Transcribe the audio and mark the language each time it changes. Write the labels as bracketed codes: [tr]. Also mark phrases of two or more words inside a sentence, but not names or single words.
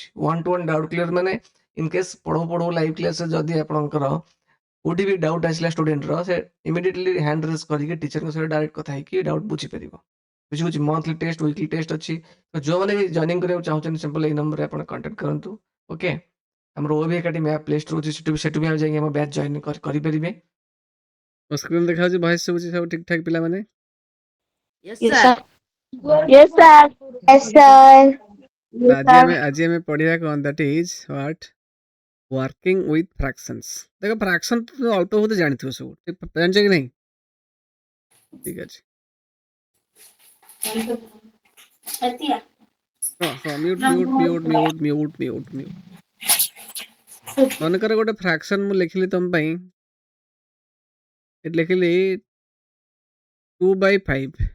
[en] 1 to 1 doubt clear [or] ମାନେ [en] in case [or] ପଢ଼ଉ ଲାଇଭ୍ କ୍ଲାସ୍‌ରେ ଯଦି ଆପଣଙ୍କର କୋଉଠି ବି ଡାଉଟ୍ ଆସିଲା ଷ୍ଟୁଡେଣ୍ଟର, ସେ [en] immediately hand raise [or] କରିକି ଟିଚରଙ୍କ ସହିତ ଡାଇରେକ୍ଟ କଥା ହେଇକି ଡାଉଟ୍ ବୁଝିପାରିବ। ବୁଝିହଉଛି। [en] monthly test, weekly test [or] ଅଛି। ତ ଯୋଉମାନେ ବି ଜଏନିଂ କରିବାକୁ ଚାହୁଁଛନ୍ତି ସିମ୍ପଲ୍ ଏଇ ନମ୍ବରରେ ଆପଣ କଣ୍ଟାକ୍ଟ କରନ୍ତୁ। ଓକେ। ଆମର OAV ଏକାଡେମୀ ଆପ୍ ପ୍ଲେ ଷ୍ଟୋର ଅଛି, ସେଠୁ ବି ଆମେ ଯାଇକି ଆମ ବ୍ୟାଚ୍ ଜଏନ୍ କରିପାରିବେ। ମୋ ସ୍କ୍ରିନ୍ ଦେଖାଯାଉଛି, ଭଏସ୍ ଶୁଭୁଛି ସବୁ ଠିକ୍ ଠାକ୍ ପିଲାମାନେ? [en] Yes, Yes, sir. sir. Yes, sir. Yes, sir. [or] ତ [en] Yes, sir. [or] ଆଜି ଆମେ ପଢିବା କ'ଣ, [en] that is what working with fractions। [or] ଦେଖ ଫ୍ରାକ୍ସନ୍ ତ ଅଳ୍ପ ବହୁତ ଜାଣିଥିବ ସବୁ, ଜାଣିଛ କି ନାହିଁ? ଠିକ୍ ଅଛି। ମ୍ୟୁଟ୍। ମନେକର ଗୋଟେ ଫ୍ରାକ୍ସନ୍ ମୁଁ ଲେଖିଲି ତମ ପାଇଁ, ଏଠି ଲେଖିଲି 2/5।